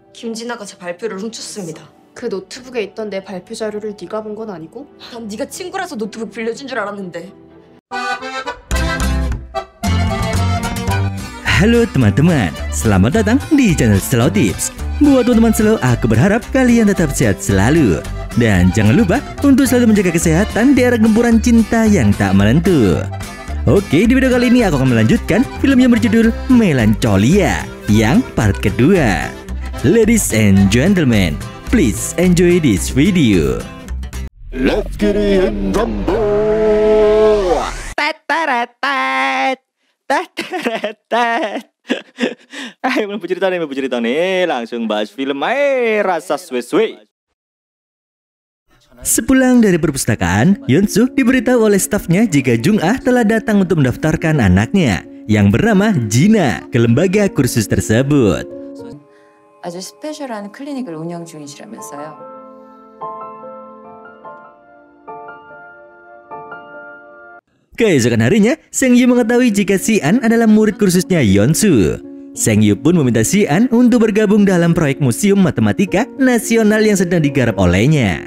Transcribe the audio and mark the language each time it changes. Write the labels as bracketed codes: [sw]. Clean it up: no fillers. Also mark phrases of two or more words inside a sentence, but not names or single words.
[ko] 김진아가 제 발표를 훔쳤습니다. 그 노트북에 있던 내 발표 자료를 네가 본 건 아니고? 난 네가 친구라서 노트북 빌려준 줄 알았는데. [id] Halo teman-teman, selamat datang di channel Slow Tips. Buat teman-teman slow, aku berharap kalian tetap sehat selalu. Dan jangan lupa untuk selalu menjaga kesehatan di era gempuran cinta yang tak menentu. Oke, di video kali ini aku akan melanjutkan film yang berjudul Melancholia yang part kedua. [en] Ladies and gentlemen, please enjoy this video. Let's get in rumble. [id] Ayo mau cerita nih, langsung bahas film rasa suwe-suwe. Sepulang dari perpustakaan, Yeonsu diberitahu oleh stafnya jika Jung-ah telah datang untuk mendaftarkan anaknya yang bernama Jina ke lembaga kursus tersebut. [ko] 아주 스페셜한 클리닉을 운영 중이시라면서요. [id] Keesokan harinya, Seng Yu mengetahui jika Si An adalah murid kursusnya Yeonsu. Seng Yu pun meminta Si An untuk bergabung dalam proyek museum matematika nasional yang sedang digarap olehnya.